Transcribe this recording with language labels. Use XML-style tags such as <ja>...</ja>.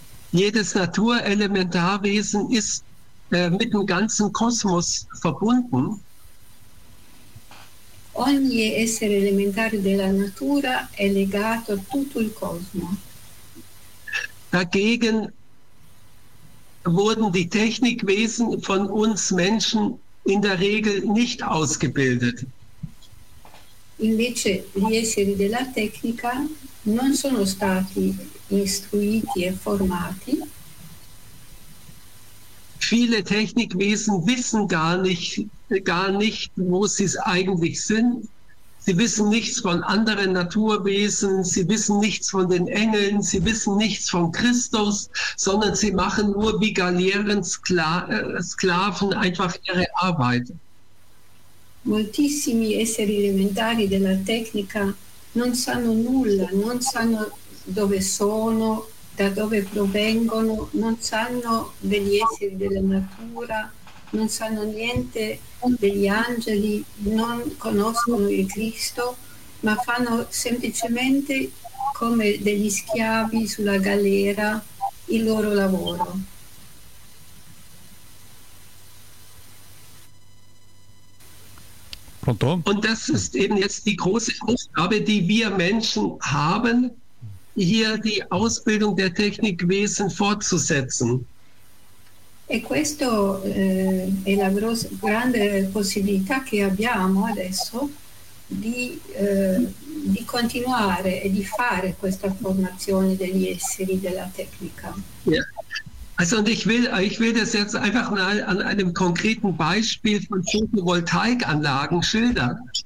<de>Jedes Naturelementarwesen ist mit dem ganzen Kosmos verbunden.</de> <it>Ogni essere elementare della natura è legato a tutto il cosmo.</it> <de>Dagegen wurden die Technikwesen von uns Menschen in der Regel nicht ausgebildet.</de> <it>Invece gli esseri della tecnica non sono stati istruiti e formati.</it> <de>Viele Technikwesen wissen gar nicht, wo sie eigentlich sind. Sie wissen nichts von anderen Naturwesen, sie wissen nichts von den Engeln, sie wissen nichts von Christus, sondern sie machen nur wie Galeeren-Sklaven einfach ihre Arbeit.</de> <it>Moltissimi esseri elementari della tecnica non sanno nulla, non sanno dove sono, da dove provengono, non sanno degli esseri della natura, non sanno niente degli angeli, non conoscono il Cristo, ma fanno semplicemente come degli schiavi sulla galera il loro lavoro. Pronto?</it> <de>Und das ist eben jetzt die große Aufgabe, die wir Menschen haben, hier die Ausbildung der Technikwesen fortzusetzen.</de> <it>E questo è la grande possibilità che abbiamo adesso di continuare e di fare questa formazione degli esseri della tecnica. Yeah.</it> <de>Also und ich will das jetzt einfach mal an einem konkreten Beispiel von Photovoltaikanlagen schildern.</de>